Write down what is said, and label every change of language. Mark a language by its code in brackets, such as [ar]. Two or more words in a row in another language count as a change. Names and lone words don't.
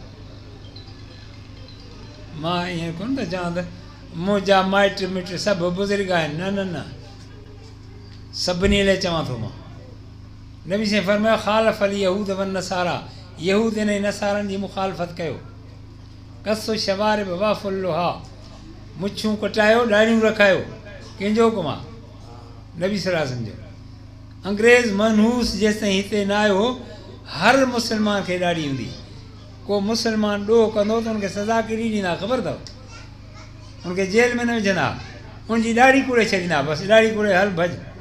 [sd] मां ईअं कोन त चवां त मुंहिंजा माइट मिट सभु बुज़ुर्ग आहिनि, न न न, सभिनी लाइ चवां थो मां। नबी साईं फरमायो, [ar] خالفوا اليهود والنصارى, [sd] यहूद ऐं नसारनि जी मुखालफ़त कयो। [ar] قصوا الشوارب وأعفوا اللحى, [sd] मुछूं कटायो, ॾाढ़ियूं रखायो। कंहिंजो हुकुम आहे? नबी [ar] صلى الله عليه وسلم [sd] जो। अंग्रेज़ मनहूस जेसिताईं हिते न आयो हो, हर मुस्लमान खे ॾाढ़ी हूंदी। को मुस्लमान ॾोह कंदो त हुनखे सज़ा कहिड़ी ॾींदा ख़बर अथव? हुनखे जेल में न विझंदा, हुनजी ॾाढ़ी कुड़े छॾींदा, बसि ॾाढ़ी कुड़े हल भॼ।